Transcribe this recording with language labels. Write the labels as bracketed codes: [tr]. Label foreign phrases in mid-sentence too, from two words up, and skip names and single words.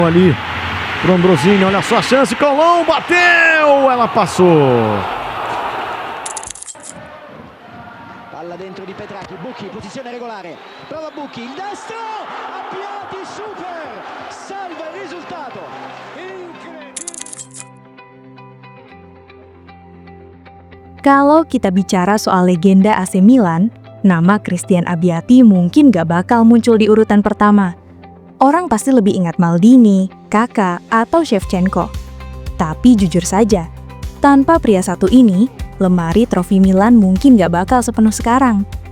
[pt] Ali, pro Ambrosini, olha só a chance, Colom, bateu, ela passou. [it] Palla dentro di Petracchi, Bucchi, posizione regolare, prova Bucchi, il destro, Abbiati super, salva il risultato, incredibile. [id] Kalau kita bicara soal legenda AC Milan, nama Christian Abbiati mungkin gak bakal muncul di urutan pertama. Orang pasti lebih ingat Maldini, Kakak, atau Shevchenko. Tapi jujur saja, tanpa pria satu ini, lemari trofi Milan mungkin gak bakal sepenuh sekarang.